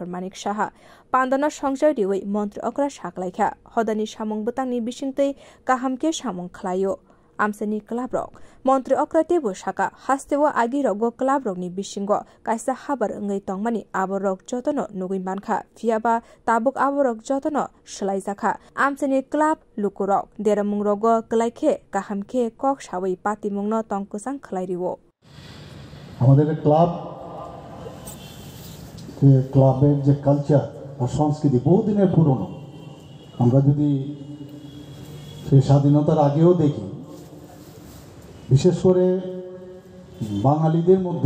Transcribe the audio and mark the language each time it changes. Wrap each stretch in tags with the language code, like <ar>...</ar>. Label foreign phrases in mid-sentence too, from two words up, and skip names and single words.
<trp>Manik Saha pandana songjai riwai mantri okra saklaikha hodani samung butangni bisingtei kahamke samung khlaio amsani club rock mantri okra tebo saka hastewa agi rogo club rock ni bisingo kaisa habar ngai tongmani aborok jotono nugui mankha fiaba tabuk aborok jotono shlaijaka amsani club lukurok deramung rogo klaikhe kahamke kok sawai patimungno tongkusang khlairiwo</trp> <bn>আমাদের ক্লাবের যে কালচার আর সংস্কৃতি বহুদিনের পুরনো আমরা যদি সেই স্বাধীনতার আগেও দেখি বিশেষ করে বাঙালিদের</bn>